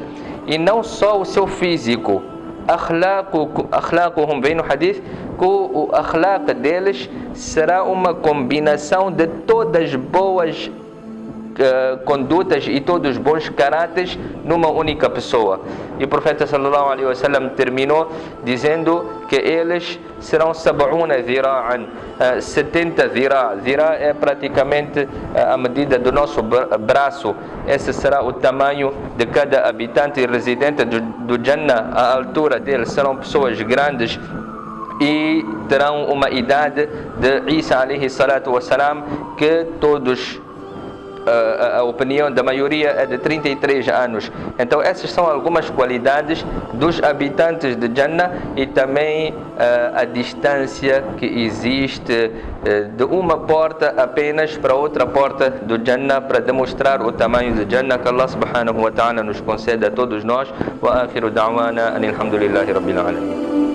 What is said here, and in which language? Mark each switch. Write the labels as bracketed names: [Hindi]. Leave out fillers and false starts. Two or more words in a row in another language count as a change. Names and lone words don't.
[Portuguese] E não só o seu físico, akhlaquhum, vem no hadith que o akhlaq deles será uma combinação de todas boas condutas e todos os bons caráteres numa única pessoa. E o profeta [Arabic] صلى الله عليه وسلم [Portuguese] terminou dizendo que eles serão 70 dhira'an, 70 dhira'. Dhira' é praticamente a medida do nosso braço. Esse será o tamanho de cada habitante e residente do Jannah. A altura deles serão pessoas grandes e terão uma idade de Isa [Arabic] عليه الصلاة والسلام, [Portuguese] que todos, a opinião da maioria é de 33 anos. Então essas são algumas qualidades dos habitantes de Jannah e também a distância que existe de uma porta apenas para outra porta do Jannah, para demonstrar o tamanho do Jannah. Que [Arabic] الله سبحانه وتعالى [Portuguese] nos conceda a todos nós. [Arabic] وآخر دعوانا أن الحمد لله رب العالمين.